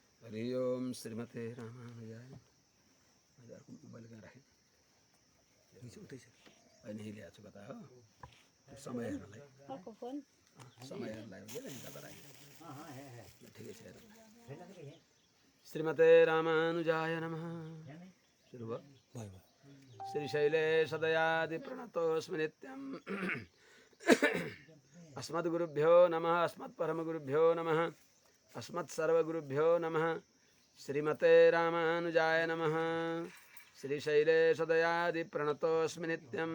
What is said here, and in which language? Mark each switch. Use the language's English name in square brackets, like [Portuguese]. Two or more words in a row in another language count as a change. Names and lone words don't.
[Sanskrit] हरि ओम श्रीमते रामानुजाय। [Nepali] मोबाइल कहाँ राखेँ? उतै छ। नहीं ल्याएको छु कता हो समय हेर्नलाई। समय हेर्नलाई हो कि कता राखेँ? ठिकै छ। [Sanskrit] श्रीमते रामानुजाय नमः। [Nepali] सुरु भयो। [Sanskrit] श्रीशैले सदयादि प्रणतोऽस्मि नित्यम्। अस्मद्गुरुभ्यो नमः। अस्मत्परमगुरुभ्यो नमः। अस्मत्सर्वगुरुभ्यो नमः। श्रीमते रामानुजाय नमः। श्रीशैले सदयादि प्रणतोऽस्मि नित्यम्।